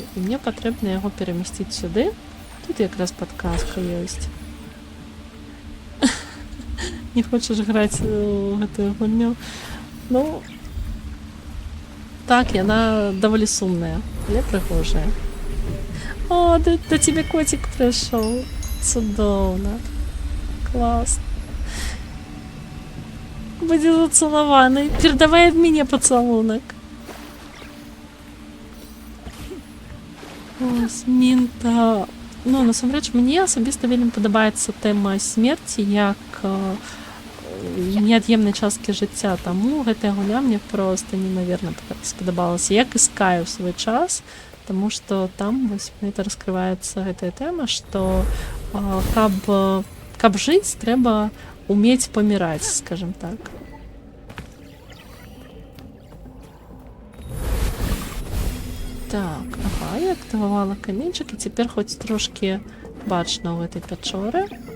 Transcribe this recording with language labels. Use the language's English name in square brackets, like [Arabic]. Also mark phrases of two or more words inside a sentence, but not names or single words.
[Belarusian] І мне патрэбна яго перамясціць сюды. Тут якраз падказка ёсць. Не хочаш граць у гэтую гульню? Ну... Так, яна даволі сумная, але прыгожая. [Russian] О, да тебе котик пришел. [Belarusian] Цудоўна. Класс. Будзе зацалаваны. Перадавай ад мяне пацалунак. Ось, Мінта. Ну, насамрэч, мне асабіста вельмі падабаецца тэма смерці як неад'емнай часткі жыцця. Таму гэтая гуля мне проста немаверна спадабалася. Як і Скай у свой час. [Russian] Потому что [Belarusian] там вось это раскрываецца гэтая тэма, што каб жыць, трэба уметь паміраць, скажем так. Так, ага, я актывавала каменьчык, і цяпер хоць трошкі бачна ў гэтай пячоры.